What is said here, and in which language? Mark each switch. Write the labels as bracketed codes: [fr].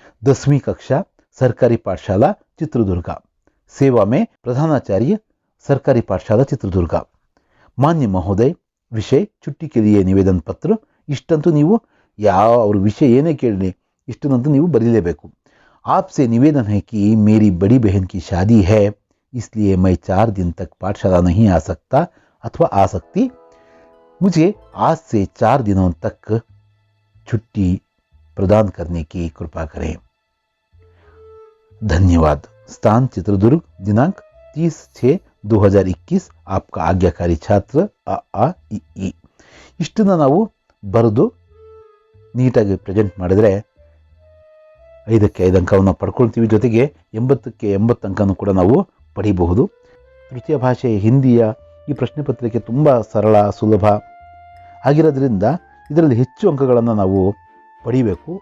[hi] 10वीं कक्षा [kn] ಸರ್ಕಾರಿ ಪಾಠಶಾಲಾ ಚಿತ್ರದುರ್ಗ. ಸೇವಾ ಮೇ ಪ್ರಧಾನಾಚಾರ್ಯ ಸರ್ಕಾರಿ ಪಾಠಶಾಲಾ ಚಿತ್ರದುರ್ಗ. ಮಾನ್ಯ ಮಹೋದಯ ವಿಷಯ [hi] ಚುಟ್ಟಿ ಕೆ ಲಿಯೆ ನಿವೇದನ ಪತ್ರ. [kn] ಇಷ್ಟಂತೂ ನೀವು ಯಾವ ಅವ್ರ ವಿಷಯ ಏನೇ ಕೇಳಲಿ ಇಷ್ಟನ್ನಂತೂ ನೀವು ಬರೀಲೇಬೇಕು. [hi] आपसे निवेदन है कि मेरी बड़ी बहन की शादी है, इसलिए मैं 4 दिन तक पाठशाला नहीं आ सकता अथवा आ सकती. मुझे आज से 4 दिनों तक छुट्टी प्रदान करने की कृपा करें. धन्यवाद. स्थान चित्रदुर्ग. दिनांक 30/6/2021. आपका आज्ञाकारी छात्र AAEE. [kn] ಇಷ್ಟನ್ನು ನಾವು ಬರೆದು ನೀಟಾಗಿ ಪ್ರೆಸೆಂಟ್ ಮಾಡಿದರೆ 5ಕ್ಕೆ 5 ಅಂಕವನ್ನು ಪಡ್ಕೊಳ್ತೀವಿ. ಜೊತೆಗೆ 80ಕ್ಕೆ 80 ಅಂಕನೂ ಕೂಡ ನಾವು ಪಡೀಬಹುದು. ತೃತೀಯ ಭಾಷೆ ಹಿಂದಿಯ ಈ ಪ್ರಶ್ನೆ ಪತ್ರಿಕೆ ತುಂಬ ಸರಳ, ಸುಲಭ ಆಗಿರೋದ್ರಿಂದ ಇದರಲ್ಲಿ ಹೆಚ್ಚು ಅಂಕಗಳನ್ನು ನಾವು ಪಡಿಬೇಕು.